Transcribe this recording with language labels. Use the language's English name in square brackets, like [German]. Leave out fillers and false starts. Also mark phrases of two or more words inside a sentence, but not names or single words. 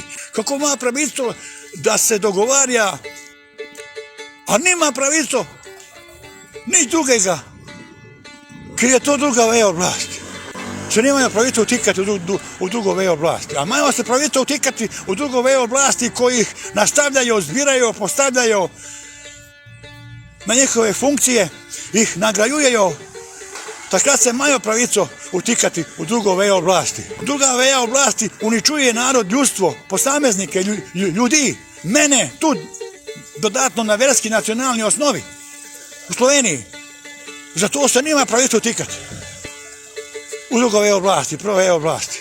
[Slovenian] Kako ima pravico da se dogovarja, a nima pravico nič drugega, ker je to druga veja oblasti. Se nemajo pravico utikati u drugo vejo oblasti. A imajo se pravico utikati u drugo vejo oblasti [Croatian] koji ih nastavljaju, zbiraju, postavljaju [Slovenian] na njihove funkcije, ih nagrajujejo. Takrat se imajo pravico utikati u drugo vejo oblasti. Druga veja oblasti uničuje narod, ljudstvo, posameznike, ljudi, mene, tu dodatno na verski nacionalni osnovi u Sloveniji. Zato se nima pravico utikati u drugo vejo oblasti, prvo vejo oblasti.